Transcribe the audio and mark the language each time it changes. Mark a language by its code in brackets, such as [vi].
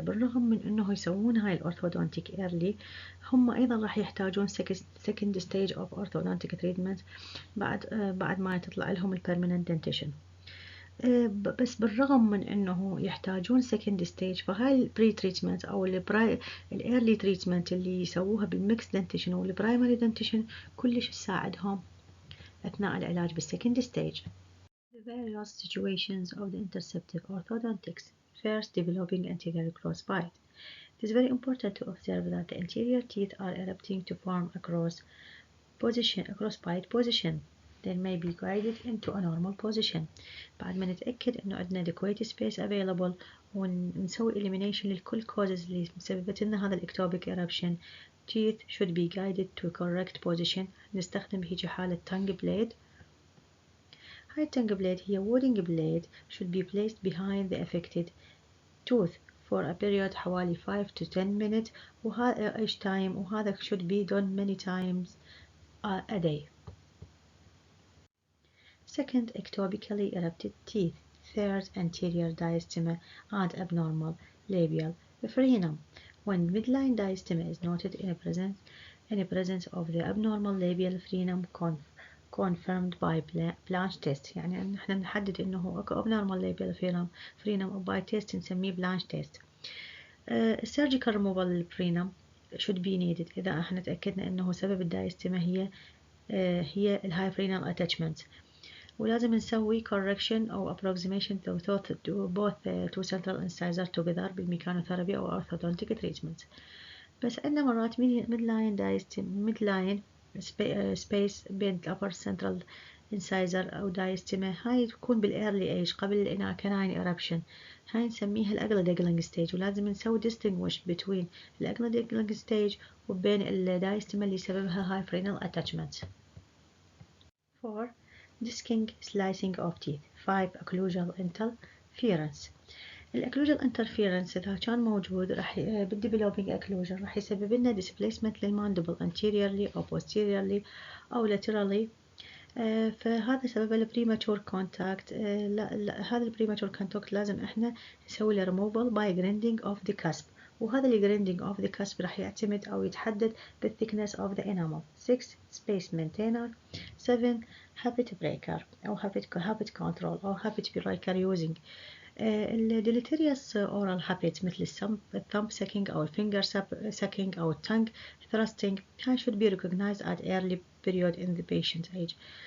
[ar] بالرغم من انه يسوون هاي الorthodontic early هم ايضا راح يحتاجون [en] second stage of orthodontic treatment [ar] بعد ما تطلع لهم [en] permanent dentition. [ar] بس بالرغم من انه يحتاجون second stage فهاي البري تريتمنت او الايرلي تريتمنت اللي يسووها بالميكس دنتيشن والبرايمري دنتيشن كلش تساعدهم اثناء العلاج بالسكند ستيج. [en] The various situations of the interceptive orthodontics. First, developing anterior crossbite. It is very important to observe that the anterior teeth are erupting to form a crossbite position. They may be guided into a normal position. [ar] بعد ما نتأكد إنه عندنا [en] adequate space available [ar] ونسوي elimination لكل causes اللي مسببت لنا هذا الectopic eruption. [en] Teeth should be guided to correct position. [ar] نستخدم بهيجي حالة tongue blade. [en] هاي tongue blade هي wooden blade should be placed behind the affected tooth for a period حوالي 5 to 10 minutes وهذا each time وهذا should be done many times a day. Second, ectopically erupted teeth. Third, anterior diastema and abnormal labial frenum. When midline diastema is noted in the presence of the abnormal labial frenum confirmed by Blanche test. [ar] يعني نحن نحدد إنه أكو [en] abnormal labial frenum by test [ar] نسميه Blanche test. [en] Surgical removal [ar] للفرينم [en] should be needed [ar] إذا احنا تأكدنا إنه سبب الدايستما هي الهاي فرينال attachment. ولازم نسوي correction أو [en] approximation to both two central incisors together [ar] بالميكانوثيرابي أو orthodontic treatment. بس عندنا مرات midline space بين [en] upper central incisor [ar] أو diastema هاي تكون بالearly age قبل canine eruption. هاي نسميها الأغلى stage ولازم نسوي distinguish between الأغلى stage وبين الدايستما اللي سببها [en] high frenal attachment. 4. Disking slicing of teeth. 5. Occlusal interference. [ar] الأكلوجال interference إذا كان موجود راح بال [en] developing occlusion [ar] راح يسبب لنا displacement للماندبل anteriorly أو posteriorly أو laterally. فهذا سبب البريماتور كونتاكت. هذا البريماتور كونتاكت لازم احنا نسوي له [en] removal by grinding of the cusp [ar] وهذا [en] grinding of the cusp [ar] راح يعتمد أو يتحدد بال [en] thickness of the enamel. 6. Space maintainer. 7. habit breaker أو habit control أو habit breaker using deleterious oral habits مثل thumb sucking أو finger sucking أو tongue thrusting. هاي should be recognized at early period in the patient age.